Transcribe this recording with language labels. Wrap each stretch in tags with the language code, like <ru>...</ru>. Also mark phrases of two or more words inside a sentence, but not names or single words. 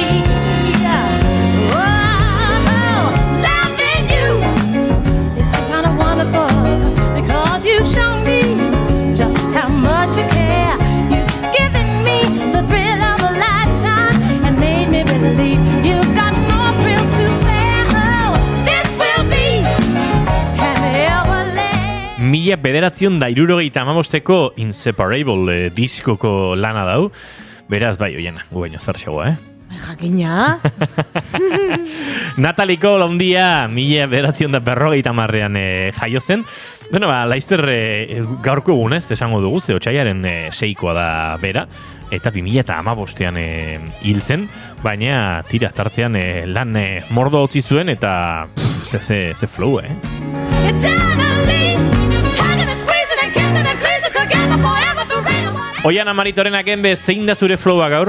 <en>Because you've shown me just how much you care. You've given me the thrill of a lifetime and made me believe you've got no thrills to spare. Oh, this will be an everlasting.</en> <eu>1975 Inseparable diskoko lana dau. Beraz, bai, Oiana, gu baino zartxagoa, Jakina. Natalie Cole ondia 1950ean jaio zen. Bueno, laizter gaurko egunez, esango dugu, ze otsailaren 6koa da bera, eta 2015ean hil zen, baina tira tartean lan mordo utzi zuen, eta ze flow, Oiana Maritorenak enbe, zein da zure flowa gaur?</eu>